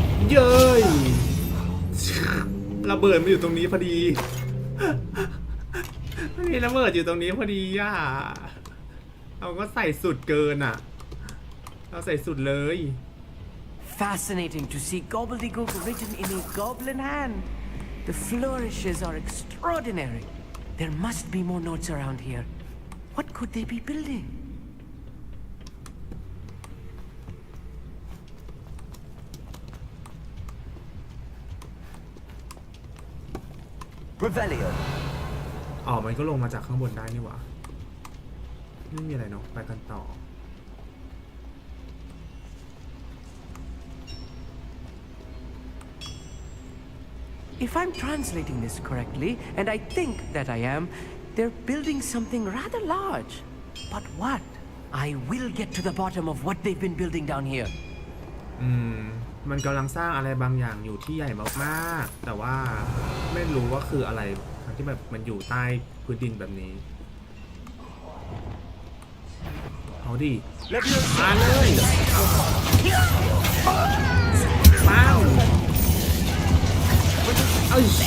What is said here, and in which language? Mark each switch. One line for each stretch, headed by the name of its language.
Thai: เย้ยระเบิดมาอยู่ตรงนี้พอดีมีระเบิดอยู่ตรงนี้พอดีอ่ะเราก็ใส่สุดเกินอ่ะเราใส่สุดเลย
English: Fascinating to see gobbledygook written in a goblin hand. The flourishes are extraordinary. There must be more notes around here. What could they be building? Revelio.
Thai: อ๋อมันก็ลงมาจากข้างบนได้นี่หว่าไม่มีอะไรเนาะไปกันต่อ
English: If I'm translating this correctly, and I think that I am, they're building something rather large. But what? I will get to the bottom of what they've been building down here.
Thai: มันกำลังสร้างอะไรบางอย่างอยู่ที่ใหญ่มากๆแต่ว่าไม่รู้ว่าคืออะไรทั้งที่แบบมันอยู่ใต้พื้นดินแบบนี้เอาดิมาเลยมาเอ้ย